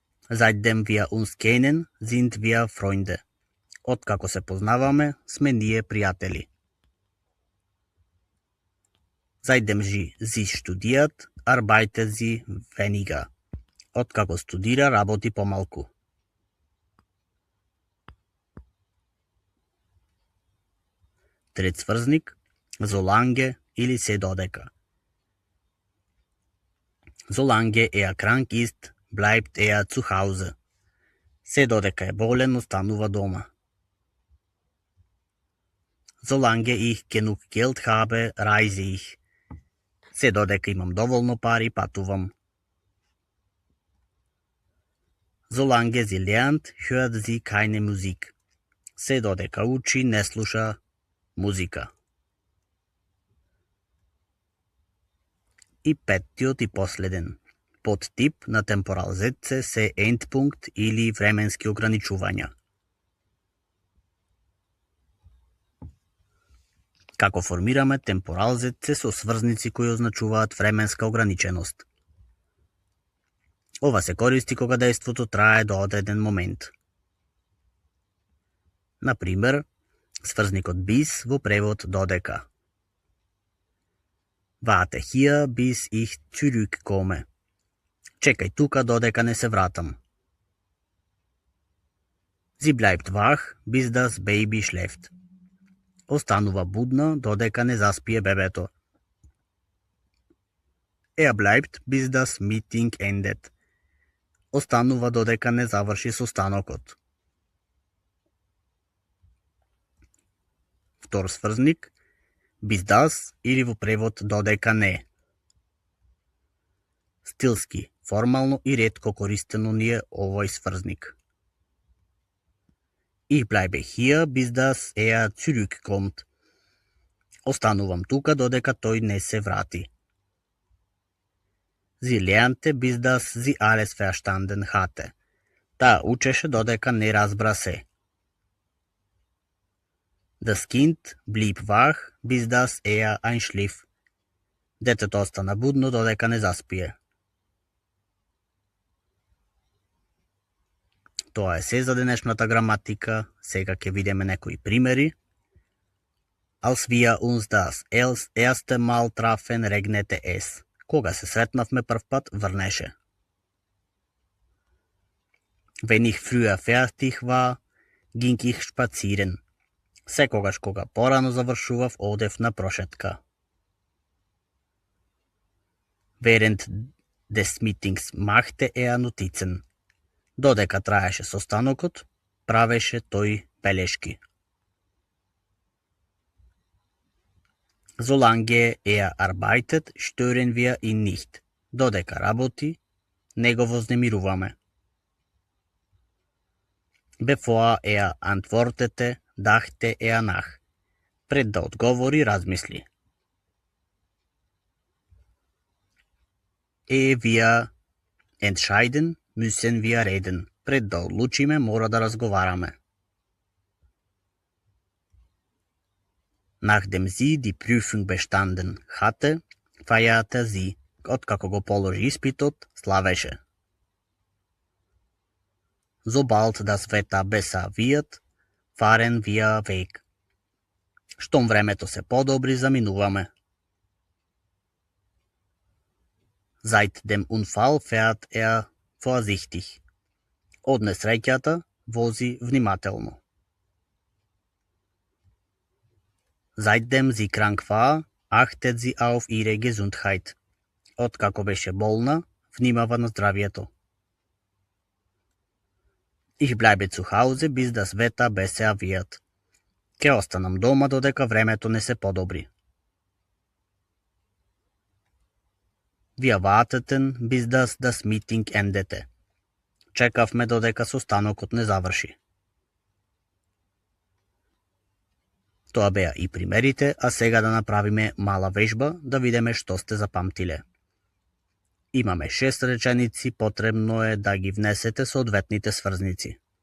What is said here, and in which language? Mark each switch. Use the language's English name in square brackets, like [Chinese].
[German] Seitdem wir uns kennen, sind wir Freunde. [Macedonian] Откако се познаваме, сме ние пријатели. [German] Seitdem sie studiert, arbeitet sie weniger. [Macedonian] Откако студира, работи помалку. Трет сврзник, solange или се додека. [German] Solange er krank ist, bleibt er zu Hause. [Macedonian] Се додека е болен, останува дома. [German] Solange ich genug Geld habe, reise ich. [Macedonian] Се додека имам доволно пари, патувам. [German] Solange sie lernt, hört sie keine Musik. [Macedonian] Се додека учи, не слуша музика. И петтиот и последен. Подтип на темпорал зетце се endpunkt или временски ограничувања. Како формираме темпорал зетце со сврзници кои означуваат временска ограниченост? Ова се користи кога дејството трае до одреден момент. Например, сврзникот bis во превод додека. [German] Warte hier, bis ich zurückkomme. [Macedonian] Чекај тука додека не се вратам. [German] Sie bleibt wach, bis das Baby schläft. [Macedonian] Останува будна додека не заспие бебето. [German] Er bleibt, bis das Meeting endet. [Macedonian] Останува додека не заврши состанокот. Втор сврзник, bis das или во превод додека не. Стилски, формално и ретко користено ни е овој сврзник. [German] Ich bleibe hier, bis das er zurückkommt. [Macedonian] Останувам тука додека тој не се врати. [German] Sie lernte, bis das sie alles verstanden hatte. [Macedonian] Таа учеше додека не разбра се. [German] Das Kind blieb wach, bis das er einschlief. [Macedonian] Детето остана будно додека не заспие. Тоа е се за денешната граматика. Сега ќе видиме некои примери. [German] Als wir uns das erste Mal trafen, regnete es. [Macedonian] Кога се сретнавме прв пат, врнеше. [German] Wenn ich früher fertig war, ging ich spazieren. [Macedonian] Секогаш кога порано завршував, одев на прошетка. [German] Während des Meetings machte er Notizen. [Macedonian] Додека траеше состанокот, правеше тој белешки. [German] Solange er arbeitet, stören wir ihn nicht. [Macedonian] Додека работи, не го вознемируваме. [German] Bevor er antwortete, dachte er nach. [Macedonian] Пред да одговори, размисли. [German] Ehe wir entscheiden, müssen wir reden. [Macedonian] Пред да одлучиме, мора да разговараме. [German] Nachdem sie die Prüfung bestanden hatte, feierte sie. [Macedonian] Откако го положи испитот, славеше. [German] Sobald das Wetter besser wird, fahren wir weg. [Macedonian] Штом времето се подобри, заминуваме. [German] Seit dem Unfall fährt vorsichtig. [Macedonian] Од несреќата вози внимателно. [German] Seitdem sie krank war, achtet sie auf ihre Gesundheit. [Macedonian] Откако беше болна, внимава на здравието. [German] Ich bleibe zu Hause, bis das Wetter besser wird. [Macedonian] Ке останам дома додека времето не се подобри. [German] Wir warteten, bis das Meeting endete. [Macedonian] Чекавме додека состанокот не заврши. Тоа беа и примерите, а сега да направиме мала вежба да видиме што сте запамтиле. Имаме 6 реченици, потребно е да ги внесете соодветните сврзници.